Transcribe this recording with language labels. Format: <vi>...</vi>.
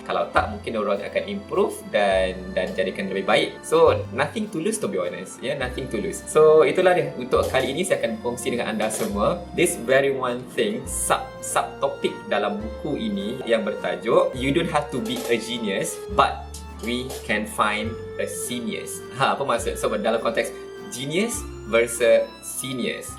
<ms>Kalau tak, mungkin orang akan improve dan jadikan lebih baik.</ms> <en>So nothing to lose, to be honest, nothing to lose.</en> <ms>So itulah dia untuk kali ini. Saya akan berkongsi dengan anda semua</ms> <en>this very one thing,</en> <ms>subtopik dalam buku ini yang bertajuk You Don't Have to Be a Genius, but we can find a genius. Apa maksud? So dalam konteks genius versus seniors.</ms>